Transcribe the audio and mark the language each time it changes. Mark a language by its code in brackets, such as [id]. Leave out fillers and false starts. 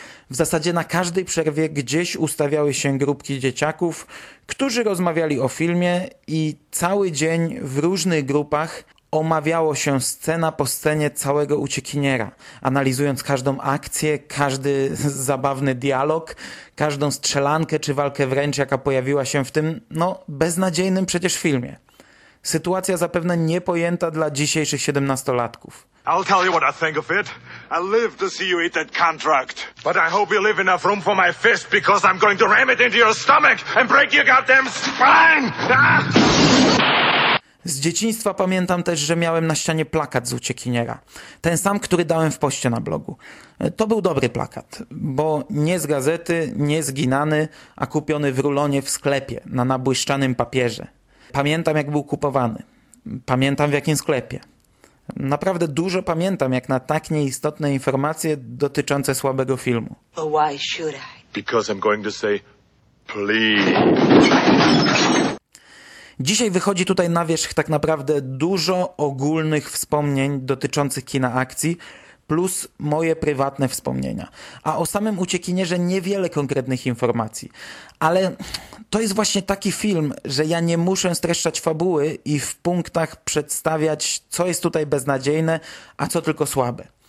[pl] W zasadzie na każdej przerwie gdzieś ustawiały się grupki dzieciaków, którzy rozmawiali o filmie i cały dzień w różnych grupach omawiało się scena po scenie całego Uciekiniera, analizując każdą akcję, każdy zabawny dialog, każdą strzelankę czy walkę wręcz, jaka pojawiła się w tym, no, beznadziejnym przecież filmie. Sytuacja zapewne niepojęta dla dzisiejszych 17-latków. [en] I'll tell you what I think of it. I live to see you eat that contract. But I hope you leave enough room for my fist, because I'm going to ram it into your stomach and break your goddamn spine! Ah! [pl] Z dzieciństwa pamiętam też, że miałem na ścianie plakat z Uciekiniera. Ten sam, który dałem w poście na blogu. To był dobry plakat, bo nie z gazety, nie zginany, a kupiony w rulonie w sklepie na nabłyszczanym papierze. Pamiętam, jak był kupowany. Pamiętam, w jakim sklepie. Naprawdę dużo pamiętam, jak na tak nieistotne informacje dotyczące słabego filmu. [en] But why should I? Because I'm going to say please. [pl] Dzisiaj wychodzi tutaj na wierzch tak naprawdę dużo ogólnych wspomnień dotyczących kina akcji plus moje prywatne wspomnienia. A o samym Uciekinierze niewiele konkretnych informacji. Ale to jest właśnie taki film, że ja nie muszę streszczać fabuły i w punktach przedstawiać, co jest tutaj beznadziejne, a co tylko słabe.